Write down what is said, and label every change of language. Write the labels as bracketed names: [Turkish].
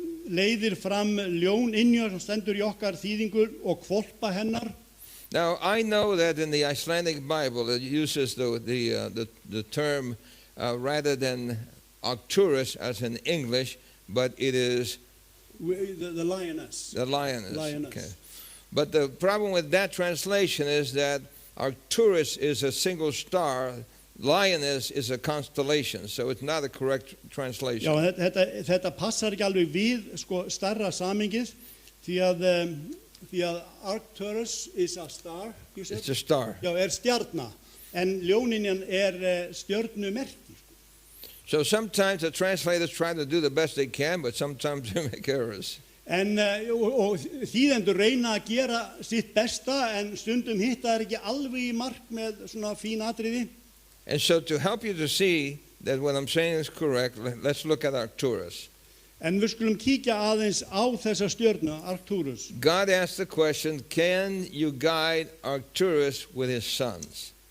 [Icelandic] Leiðir fram ljón innjör sem stendur í okkar þýðingur og hvolpa hennar? [English] Now, I know that in the Icelandic Bible it uses the term rather than Arcturus as in English, but it is The lioness. the lioness. Lioness. Okay. But the problem with that translation is that Arcturus is a single star, lioness is a constellation, so it's not a correct translation. [Icelandic] Já, þetta passar ekki alveg við starra samingið því að [English] Arcturus is a star. It's a star. [Icelandic] Já, stjarna, en ljóninjan stjörnumerki. [English] So sometimes the translators try to do the best they can, but sometimes they make errors. [Icelandic] En og þýðendur reyna að gera sitt besta, en stundum hitta ekki alveg í mark með svona fín atriði. [English] And so to help you to see that what I'm saying is correct, let's look at Arcturus. [Icelandic] En við skulum kíkja aðeins á þessa stjörnu, Arcturus. [English] God asked the question, can you guide Arcturus with his sons?